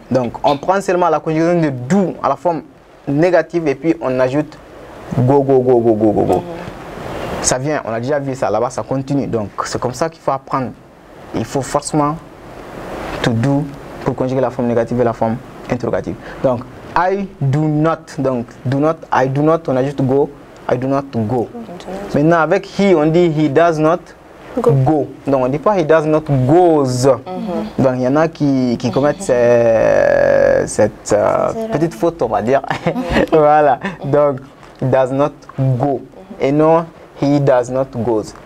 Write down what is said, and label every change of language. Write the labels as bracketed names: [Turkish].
[French] Donc, on prend seulement la conjugaison de do à la forme négative et puis on ajoute [English] go, go, go, go, [French] go, go, go. Ça vient, on a déjà vu ça, là-bas ça continue. Donc, c'est comme ça qu'il faut apprendre. Il faut forcément to do pour conjuguer la forme négative et la forme interrogative. [English] Donc, I do not. Donc, do not, I do not, [French] on ajoute [English] go. I do not go. [French] Maintenant, avec he, on dit [English] he does not go. [French] Donc, on ne dit pas [English] he does not goes. [French] Donc, il y en a qui commettent cette petite faute, on va dire. [English] Voilà. Donc, he does not go. [French] Et non, [English] he does not goes.